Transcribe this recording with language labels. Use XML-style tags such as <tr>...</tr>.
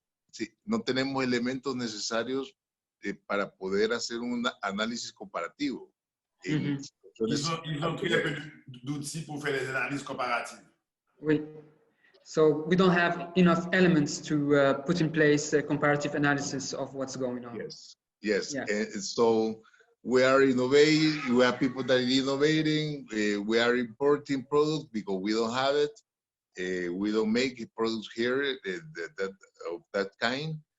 <es>Sí, no tenemos elementos necesarios para poder hacer un análisis comparativo.</es> <fr>Ils ont très peu d'outils pour faire des analyses comparatives. Oui.</fr> <en>So we don't have enough elements to put in place a comparative analysis of what's going on. Yes. And so we are innovating. We have people that are innovating. We are importing products because we don't have it. We don't make products here of that kind.</en>